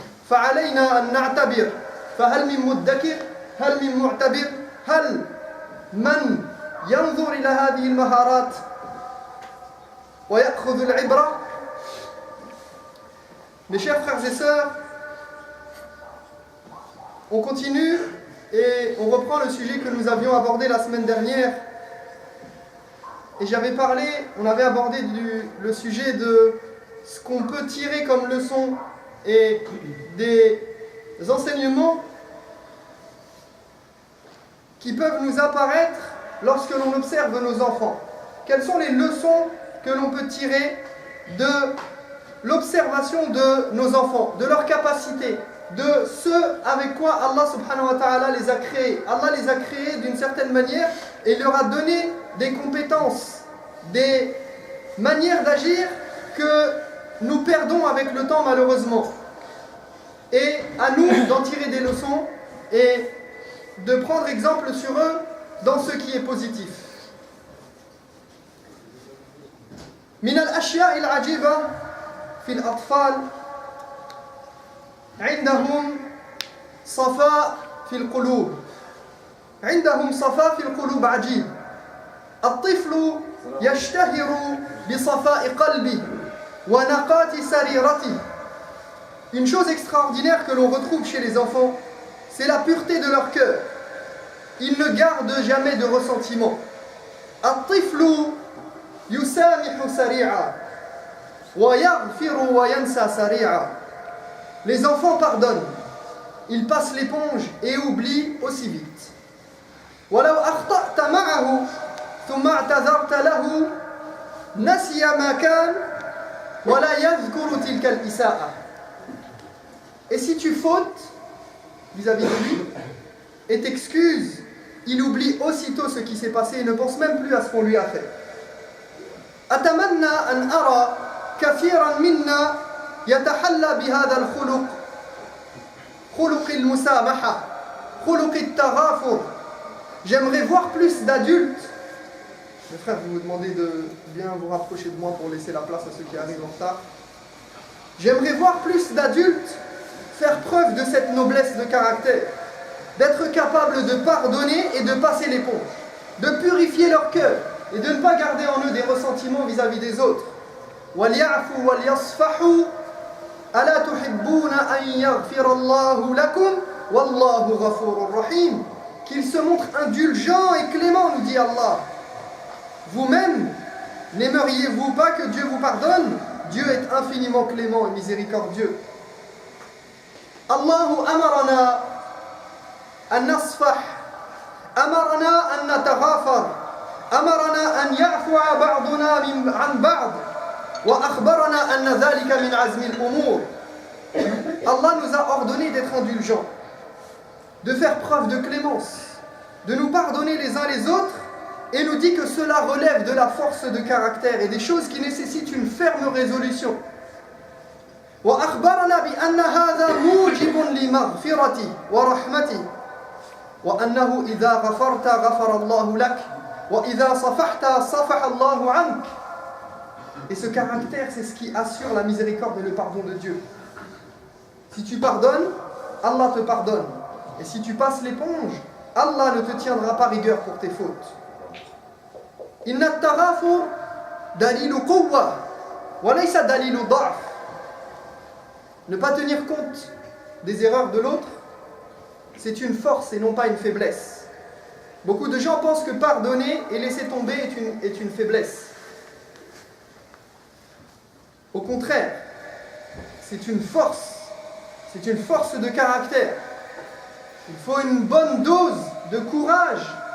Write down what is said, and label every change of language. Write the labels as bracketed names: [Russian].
[Arabic] فعلينا أن نعتبر فهل من مدكر هل من معتبر هل من ينظر إلى هذه المهارات ويأخذ العبرة. [French] Mes chers frères et sœurs, on continue et on reprend le sujet que nous avions abordé la semaine dernière. Et on avait abordé le sujet de ce qu'on peut tirer comme leçon et des enseignements qui peuvent nous apparaître lorsque l'on observe nos enfants. Quelles sont les leçons que l'on peut tirer de l'observation de nos enfants, de leurs capacités, de ce avec quoi Allah subhanahu wa ta'ala les a créés. Allah les a créés d'une certaine manière et il leur a donné des compétences, des manières d'agir que nous perdons avec le temps malheureusement. Et à nous d'en tirer des leçons et de prendre exemple sur eux dans ce qui est positif. [Arabic] من الأشياء العجيبة في الأطفال عندهم صفاء في القلوب عندهم صفاء في القلوب عجيب. الطفل يشتهر بصفاء قلبه ونقاة سريرته. [French] Une chose extraordinaire que l'on retrouve chez les enfants, c'est la pureté de leur cœur. Ils ne gardent jamais de ressentiment. [Arabic] الطفل يسامح سريعا ويغفر وينسى سريعا. [French] Les enfants pardonnent, ils passent l'éponge et oublient aussi vite. [Arabic] ولو أخطأت معه ثم اعتذرت له نسي ما كان ولا يذكر تلك الإساءة. [French] Et si tu fautes vis-à-vis de lui et t'excuses, il oublie aussitôt ce qui s'est passé et ne pense même plus à ce qu'on lui a fait. [Arabic] أتمنى أن أرى كثيرا منا يتحلى بهذا الخلق خلق المسامحة خلق التغافر. [French] J'aimerais voir plus d'adultes. Mes frères, vous me demandez de bien vous rapprocher de moi pour laisser la place à ceux qui arrivent en retard. J'aimerais voir plus d'adultes faire preuve de cette noblesse de caractère, d'être capables de pardonner et de passer l'éponge, de purifier leur cœur et de ne pas garder en eux des ressentiments vis-à-vis des autres. [Arabic] وَلْيَعْفُوا وَلْيَصْفَحُوا أَلَا تُحِبُّونَ أَنْ يَغْفِرَ اللَّهُ لَكُمْ وَاللَّهُ غَفُورٌ رَحِيمٌ. [French] Qu'ils se montrent indulgents et cléments, nous dit Allah. Vous-même, n'aimeriez-vous pas que Dieu vous pardonne? Dieu est infiniment clément et miséricordieux. [Arabic] الله أمرنا أن نصفح أمرنا أن نتغافر أمرنا أن يعفو بعضنا عن بعض وأخبرنا أن ذلك من عزم الأمور. [French] Allah nous a ordonné d'être indulgents, de faire preuve de clémence, de nous pardonner les uns les autres et nous dit que cela relève de la force de caractère et des choses qui nécessitent une ferme résolution. [Arabic] وأخبرنا بأن هذا موجب لمغفرته ورحمته وأنه إذا غفرت غفر الله لك وإذا صفحت صفح الله عنك. [French] Et ce caractère, c'est ce qui assure la miséricorde et le pardon de Dieu. Si tu pardonnes, Allah te pardonne. Et si tu passes l'éponge, Allah ne te tiendra pas rigueur pour tes fautes. [Arabic] إن التغافر دليل قوة وليس دليل ضعف. [French] Ne pas tenir compte des erreurs de l'autre, c'est une force et non pas une faiblesse. Beaucoup de gens pensent que pardonner et laisser tomber est une faiblesse. Au contraire, c'est une force de caractère. Il faut une bonne dose de courage